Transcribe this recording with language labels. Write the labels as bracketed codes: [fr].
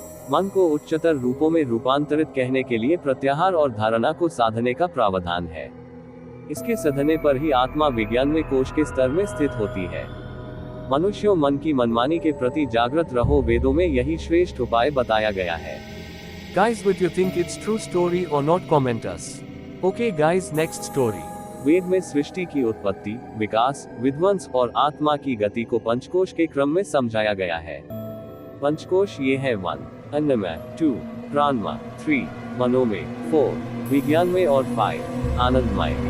[hi] मन को उच्चतर रूपों में रूपांतरित कहने के लिए प्रत्याहार और धारणा को साधने का प्रावधान है। इसके साधने पर ही आत्मा विज्ञान में कोश के स्तर में स्थित होती है। मनुष्यों मन की मनमानी के प्रति जागृत रहो, वेदों में यही श्रेष्ठ उपाय बताया गया है। [en] Guys, would you think it's true story or not? Comment us. Okay guys, next story. [hi] वेद में सृष्टि की उत्पत्ति, विकास, विध्वंस और आत्मा की गति को पंचकोश के क्रम में समझाया गया है। पंचकोश ये है 1 अन्नमय, 2 प्राणमय, 3 मनोमय, 4 विज्ञानमय और 5 आनंदमय।